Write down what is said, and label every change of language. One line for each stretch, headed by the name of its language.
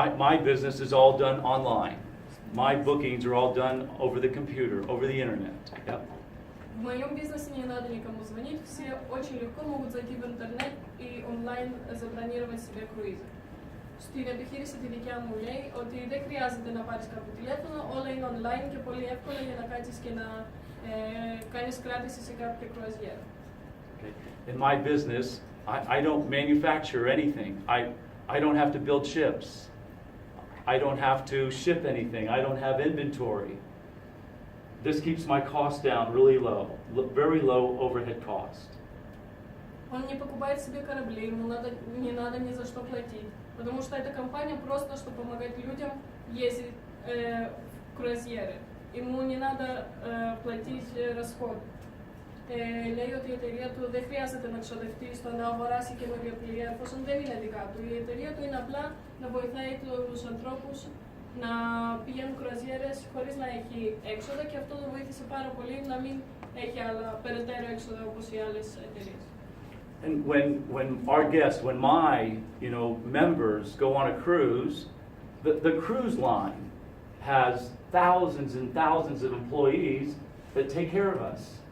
English: My business is all done online. My bookings are all done over the computer, over the internet. Yep.
Russian: В моем бизнесе не надо никому звонить, все очень легко могут зайти в интернет и онлайн забронировать себе круизы.
Greek: Στην επιχείρηση τη δικιά μου λέει ότι δεν χρειάζεται να πάρεις κάποιο τηλέφωνο, όλα είναι online και πολύ εύκολα για να κάτσεις και να κάνεις κράτηση σε κάποια κρουαζιέρα.
English: In my business, I don't manufacture anything. I don't have to build ships. I don't have to ship anything. I don't have inventory. This keeps my cost down really low, very low overhead cost.
Russian: Он не покупает себе корабли, ему не надо ни за что платить, потому что эта компания просто, чтобы помогать людям ездить в круазьеры. Ему не надо платить расходы.
Greek: Λέει ότι η εταιρεία του δεν χρειάζεται να ξοδευτεί στο να αγοράσει καινούργια πλοία, εφόσον δεν είναι δικά του. Η εταιρεία του είναι απλά να βοηθάει τους ανθρώπους να πηγαίνουν κρουαζιέρες χωρίς να έχει έξοδα και αυτό το βοήθησε πάρα πολύ να μην έχει άλλα περαιτέρω έξοδα όπως οι άλλες εταιρείες.
English: And when our guests, when my members go on a cruise, the cruise line has thousands and thousands of employees that take care of us.